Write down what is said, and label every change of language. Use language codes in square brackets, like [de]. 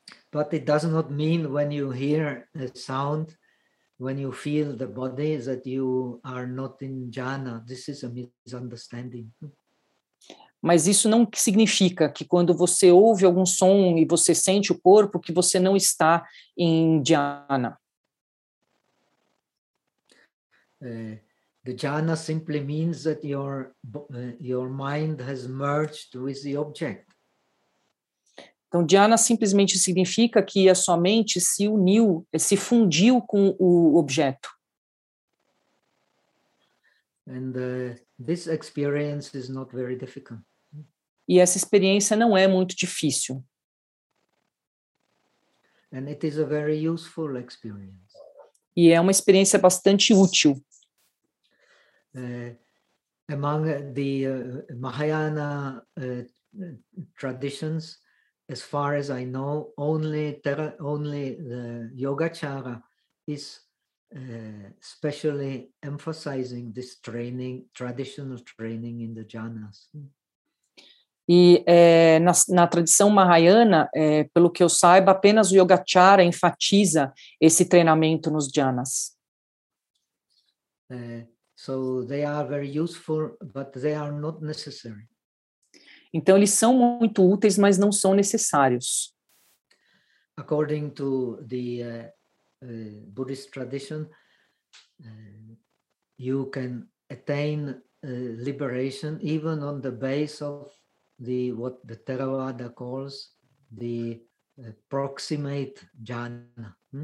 [en] But it does not mean when you hear a sound, when you feel the body, that you are not in jhana. This is a misunderstanding. [pt] Mas isso não significa que quando você ouve algum som e você sente o corpo, que você não está em jhana. [en] The jhana simply means that your mind has merged with the object. [pt] Então, jhana simplesmente significa que a sua mente se uniu, se fundiu com o objeto. [en] This experience is not very difficult. [pt] E essa experiência não é muito difícil. [en] And it is a very useful experience. [pt] E é uma experiência bastante útil. [en] Among the Mahayana traditions, as far as I know, only the Yogacara is specially emphasizing this training, traditional training in the jhanas. [pt] E na tradição Mahayana, pelo que eu saiba, apenas o Yogacara enfatiza esse treinamento nos jhanas. [en] So they are very useful, but they are not necessary. [pt] Então, eles são muito úteis, mas não são necessários. [en] According to the Buddhist tradition, you can attain liberation even on the base of what the Theravada calls the proximate jhana.